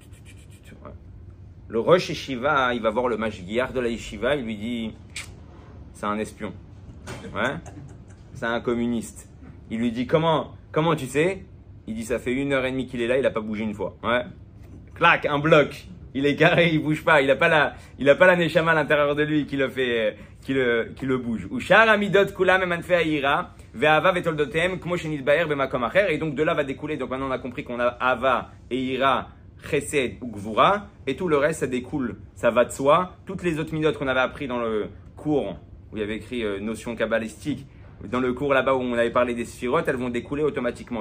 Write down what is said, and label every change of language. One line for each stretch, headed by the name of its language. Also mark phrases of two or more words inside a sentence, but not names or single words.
French: Le
Hebrew: ראש ישיבה,
French: il va voir le mashgiach de la Yeshiva, il lui dit, c'est un espion, ouais, c'est un communiste. Il lui dit, comment tu sais? Il dit, ça fait 1h30 qu'il est là, il n'a pas bougé une fois. Ouais. Clac, un bloc. Il est carré, il bouge pas. Il n'a pas la neshama à l'intérieur de lui qui le bouge.
Hebrew: ושאר המידות כולם הם ענפי יראה, ואהבה ותולדותיהם, כמו שנתבאר במקום אחר.
French: Et donc de là va découler. Donc maintenant on a compris qu'on a ava et ira chesed ou gvura, et tout le reste, ça découle, ça va de soi. Toutes les autres midot qu'on avait appris dans le cours, où il y avait écrit notion kabbalistique, dans le cours là-bas où on avait parlé des sphirotes, elles vont découler automatiquement.